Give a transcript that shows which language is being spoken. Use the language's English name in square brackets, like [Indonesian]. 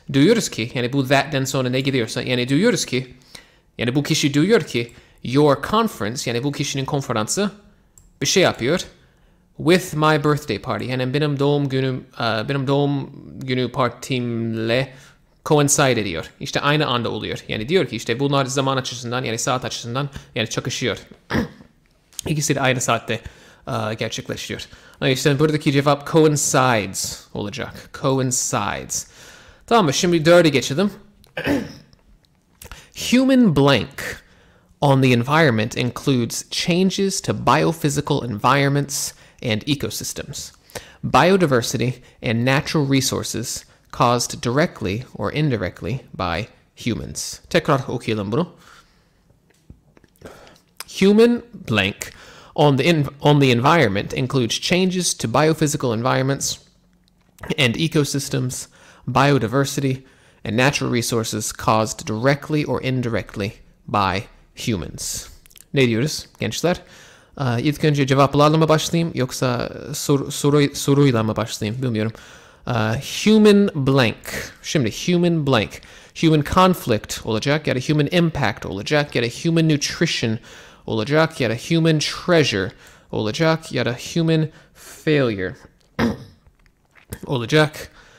[Turkish] duyuyoruz ki, yani bu that'den sonra ne gidiyorsa, yani duyuyoruz ki, yani bu kişi duyuyor ki your conference, yani bu kişinin konferansı bir şey yapıyor [English] with my birthday party, [Turkish] yani benim doğum günü partimle coincide ediyor. İşte aynı anda oluyor. Yani diyor ki işte bunlar zaman açısından, yani saat açısından yani çakışıyor. İkisi de aynı saatte gerçekleşiyor. İşte buradaki cevap coincides olacak. Coincides. Tamam mı? Şimdi 4'e geçelim. [English] Human blank on the environment includes changes to biophysical environments and ecosystems, biodiversity and natural resources caused directly or indirectly by humans. [Turkish] Tekrar okuyalım bunu. [English] Human blank on the environment includes changes to biophysical environments and ecosystems, biodiversity, and natural resources caused directly or indirectly by humans. [Turkish] Ne diyoruz gençler? İlk önce cevaplarla mı başlayayım yoksa soruyla mı başlayayım bilmiyorum. Human blank. Şimdi human blank. Human conflict olacak ya da human impact olacak ya da human nutrition olacak ya da human treasure olacak ya da human failure olacak.